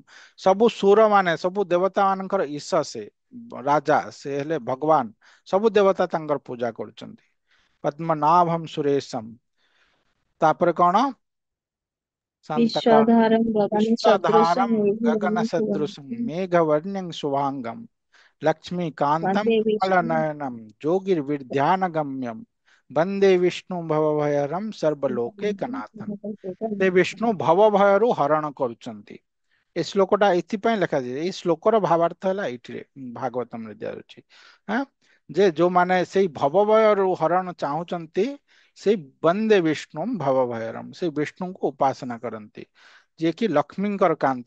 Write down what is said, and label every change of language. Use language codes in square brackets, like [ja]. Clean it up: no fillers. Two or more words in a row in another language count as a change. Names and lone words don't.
[or] ସବୁ ସୁର ମାନେ, ସବୁ ଦେବତା ମାନଙ୍କର ଈଶ ସେ, ରାଜା ସେ ହେଲେ ଭଗବାନ। ସବୁ ଦେବତା ତାଙ୍କର ପୂଜା କରୁଛନ୍ତି। [sa] ପଦ୍ମନାଭମ୍ ସୁରେଶମ୍। [or] ତାପରେ କଣ? ଶାନ୍ତକାର [sa] ବିଶ୍ଵାଧାରଂ ଗଗନ ସଦୃଶଂ ବିଶ୍ୱଧାରମ୍ ଗଗନ ମେଘବର୍ଣ୍ଣଂ ସଦୃଶଂ ଶୁଭଂ ମେଘवर्ण्यं शुभांगं लक्ष्मीकान्तं वन्दे विष्णु कमलनयनं जोगिर्विध्यानगम्यं वंदे विष्णु भवभयहरं सर्वलोकैकनाथं। [or] ସେ ବିଷ୍ଣୁ ଭବ ଭୟରୁ ହରଣ କରୁଛନ୍ତି। ଏ ଶ୍ଲୋକଟା ଏଥିପାଇଁ ଲେଖାଯାଇଛି, ଏଇ ଶ୍ଲୋକର ଭାବାର୍ଥ ହେଲା ଏଇଠିରେ ଭାଗବତମରେ ଦିଆଯାଉଛି। ହଁ, ଯେ ଯୋଉମାନେ ସେଇ ଭବଭୟରୁ ହରଣ ଚାହୁଁଛନ୍ତି, ସେଇ [sa] ବନ୍ଦେ ବିଷ୍ଣୁ ଭବଭୟରମ୍, [or] ସେଇ ବିଷ୍ଣୁଙ୍କୁ ଉପାସନା କରନ୍ତି, ଯିଏକି ଲକ୍ଷ୍ମୀଙ୍କର କାନ୍ତ।